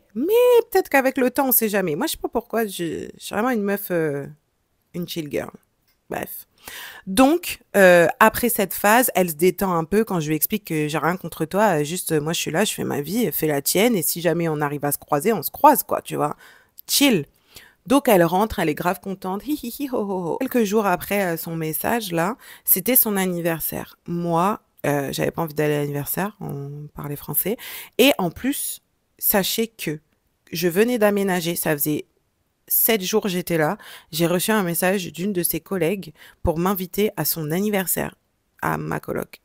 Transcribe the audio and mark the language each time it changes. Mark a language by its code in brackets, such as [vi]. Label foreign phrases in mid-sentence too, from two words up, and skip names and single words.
[fr] Mais peut-être qu'avec le temps, on sait jamais. Moi, je sais pas pourquoi, je suis vraiment une meuf, une [en] chill girl. [fr] Bref. Donc, après cette phase, elle se détend un peu quand je lui explique que j'ai rien contre toi. Juste, moi, je suis là, je fais ma vie, fais la tienne. Et si jamais on arrive à se croiser, on se croise, quoi, tu vois. Chill. Donc elle rentre, elle est grave contente. Hi hi hi ho ho ho. Quelques jours après son message là, c'était son anniversaire. Moi, j'avais pas envie d'aller à l'anniversaire, on parlait français. Et en plus, sachez que je venais d'aménager, ça faisait 7 jours que j'étais là. J'ai reçu un message d'une de ses collègues pour m'inviter à son anniversaire, à ma coloc.